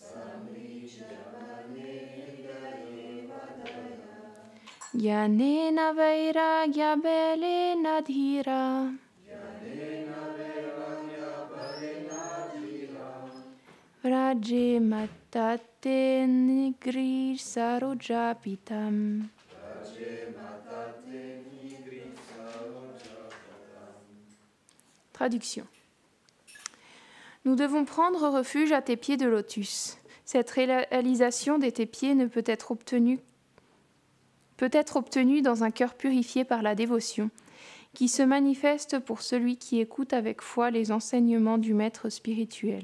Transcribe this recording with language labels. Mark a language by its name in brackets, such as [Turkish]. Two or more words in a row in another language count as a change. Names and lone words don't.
[Sanskrit] ज्ञानेन वैराग्यबलेन धीरा व्रजेम तत्तेऽङ्घ्रिसरोजपीठम्. [French] Traduction. Nous devons prendre refuge à tes pieds de lotus. Cette réalisation de tes pieds ne peut être obtenue dans un cœur purifié par la dévotion, qui se manifeste pour celui qui écoute avec foi les enseignements du maître spirituel.